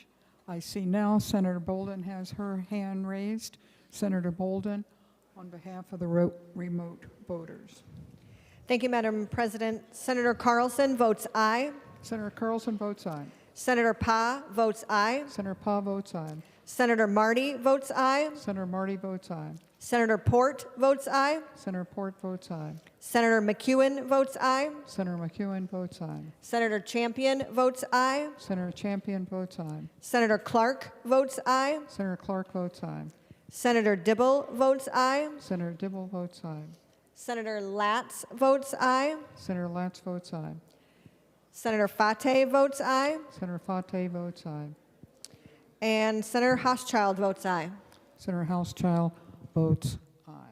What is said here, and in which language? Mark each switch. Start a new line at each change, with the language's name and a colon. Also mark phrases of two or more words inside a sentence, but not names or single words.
English: I see now Senator Bolden has her hand raised. Senator Bolden, on behalf of the remote voters. Thank you, Madam President. Senator Carlson votes aye. Senator Carlson votes aye. Senator Pa votes aye. Senator Pa votes aye. Senator Marty votes aye. Senator Marty votes aye. Senator Port votes aye. Senator Port votes aye. Senator McEwen votes aye. Senator McEwen votes aye. Senator Champion votes aye. Senator Champion votes aye. Senator Clark votes aye. Senator Clark votes aye. Senator Dibble votes aye. Senator Dibble votes aye. Senator Latz votes aye. Senator Latz votes aye. Senator Fate votes aye. Senator Fate votes aye. And Senator Housechild votes aye. Senator Housechild votes aye.